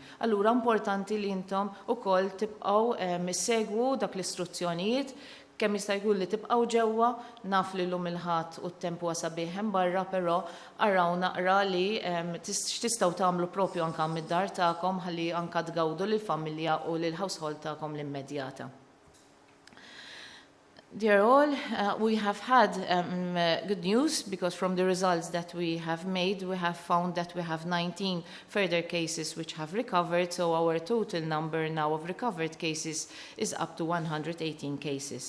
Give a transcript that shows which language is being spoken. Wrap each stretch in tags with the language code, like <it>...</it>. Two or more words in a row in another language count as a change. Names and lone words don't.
<mt>Allura importanti li intom ukoll tibqgħu issegwu dak l-istruzzjonijiet kemm jista' jkun li tibqgħu ġewwa, naf li llum il-ħadd u t-tempu sabiħ hemm barra, però araw naqra li x'tistgħu tagħmlu propju anke mid-dar tagħkom ħalli anke tgawdu lill-familja u lill-household tagħkom l-immedjata.</mt> <en>Dear all, we have had good news because from the results that we have made, we have found that we have 19 further cases which have recovered, so our total number now of recovered cases is up to 118 cases.</en>